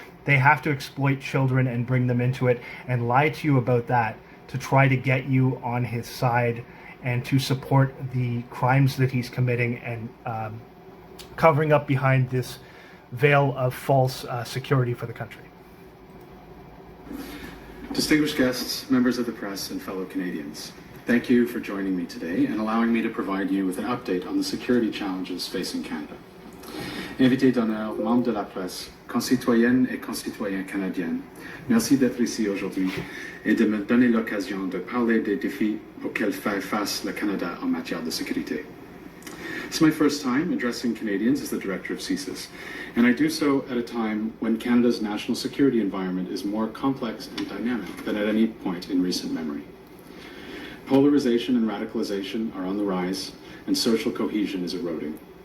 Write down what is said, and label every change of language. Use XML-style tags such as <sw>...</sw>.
<en>They have to exploit children and bring them into it and lie to you about that, to try to get you on his side and to support the crimes that he's committing, and covering up behind this veil of false security for the country. Distinguished guests, members of the press, and fellow Canadians, thank you for joining me today and allowing me to provide you with an update on the security challenges facing Canada.</en> <fr>Invité d'honneur, membres de la presse, concitoyennes et concitoyens canadiens, merci d'être ici aujourd'hui et de me donner l'occasion de parler des défis auxquels fait face le Canada en matière de sécurité.</fr> <en>It's my first time addressing Canadians as the director of CSIS, and I do so at a time when Canada's national security environment is more complex and dynamic than at any point in recent memory. Polarization and radicalization are on the rise, and social cohesion is eroding.</en>